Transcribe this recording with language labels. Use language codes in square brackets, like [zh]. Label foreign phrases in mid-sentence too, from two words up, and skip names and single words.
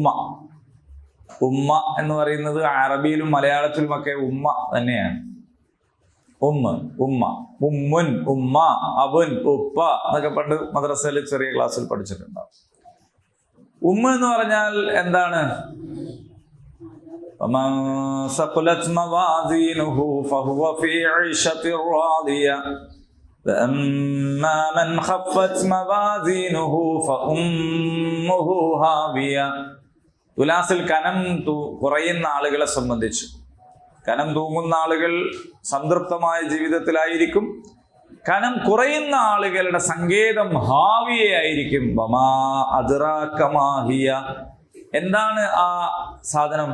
[ml] ഉമ്മ എന്ന് പറയുന്നത് അറബിയിലും മലയാളത്തിലുമൊക്കെ ഉമ്മ തന്നെയാണ്. ഉമ്മ, ഉമ്മുൻ, ഉമ്മ, അബുൻ, ഉപ്പ എന്നൊക്കെ പണ്ട് മദ്രസയിൽ ചെറിയ ക്ലാസ്സിൽ പഠിച്ചിട്ടുണ്ടാവും. ഉമ്മ എന്ന് പറഞ്ഞാൽ എന്താണ്? [ar] ومن ثقلت موازينه فهو في عيشة راضية وأما من خفت موازينه فأمه هاوية. [ml] തുലാസിൽ കനം കുറയുന്ന ആളുകളെ സംബന്ധിച്ച്, കനം തൂങ്ങുന്ന ആളുകൾ സംതൃപ്തമായ ജീവിതത്തിലായിരിക്കും. കനം കുറയുന്ന ആളുകളുടെ സങ്കേതം ഹാവിയ ആയിരിക്കും. [ar] وما أدراك ما هيه, [ml] എന്താണ് ആ സാധനം?